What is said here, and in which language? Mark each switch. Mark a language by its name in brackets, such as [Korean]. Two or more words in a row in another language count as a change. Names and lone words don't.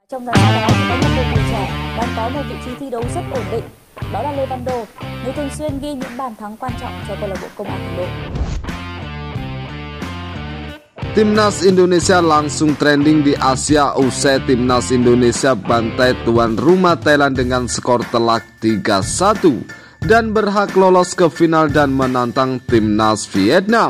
[Vietnamese] Trong dàn sao đó thì có một người trẻ đang có một vị trí thi đấu rất ổn định, đó là Lê Văn Đô, người thường xuyên ghi những bàn thắng quan trọng cho câu lạc bộ Công an Hà Nội. [Indonesian] Timnas Indonesia langsung trending di Asia usai Timnas Indonesia bantai tuan rumah Thailand dengan skor telak 3-1 dan berhak lolos ke final dan menantang Timnas Vietnam.